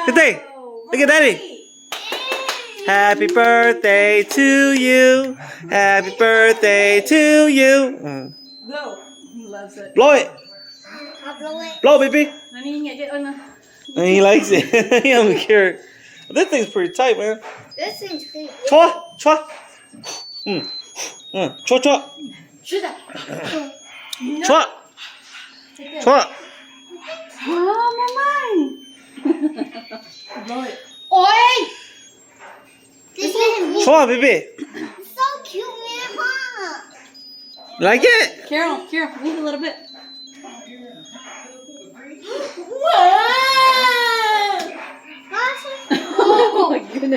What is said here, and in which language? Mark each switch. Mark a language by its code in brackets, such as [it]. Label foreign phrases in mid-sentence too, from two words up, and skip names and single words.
[en] Tete, look at Daddy. Happy birthday to you. Happy birthday to you. Blow. He loves it. Blow it. I'll blow it. Blow, baby. Nani ingat je? Oh no. And he likes it. He don't care. This thing's pretty tight, man. This thing's pretty. Chua, chua. Chua, chua. Chua. Chua. [pt] Oh, mamãe. [en] Blow it. Oi! This is Chua, baby. so cute, man. Huh? Like it? Carol, move a little bit. Oh my goodness.